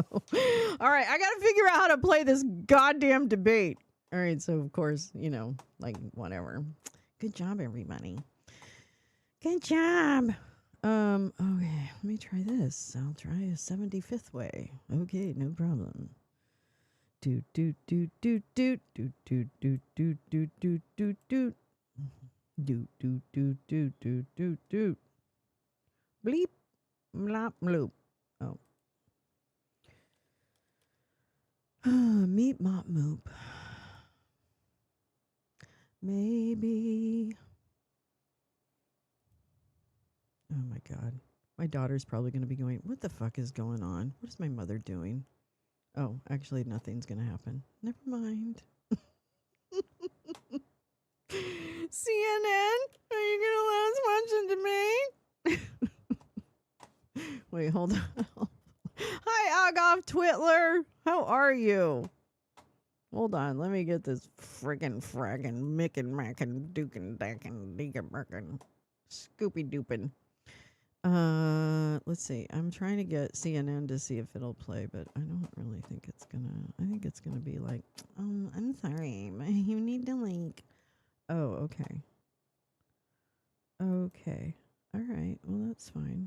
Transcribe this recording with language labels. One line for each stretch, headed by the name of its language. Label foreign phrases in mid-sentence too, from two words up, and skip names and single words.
English: All right, I got to figure out how to play this goddamn debate. All right, so of course, like whatever. Good job, everybody. Good job. Okay, let me try this. I'll try a 75th way. Okay, no problem. Doot doot doot doot doot doot doot doot doot doot doot doot doot doot doot doot doot doot doot doot bleep blop bloop. Oh. Meep mop moop. Maybe. Oh my God. My daughter's probably going to be going, what the fuck is going on? What is my mother doing? Oh, actually, nothing's going to happen. Never mind. CNN, are you going to let us watch the debate? Wait, hold on. Hi, Agov Twitler. How are you? Hold on. Let me get this friggin' mickin' mackin' dukin' dackin' deackin' birkin' scoopy doopin'. Let's see. I'm trying to get CNN to see if it'll play, but I don't really think it's gonna. I think it's gonna be like, I'm sorry, but you need to link. Oh, okay. Okay. All right. Well, that's fine.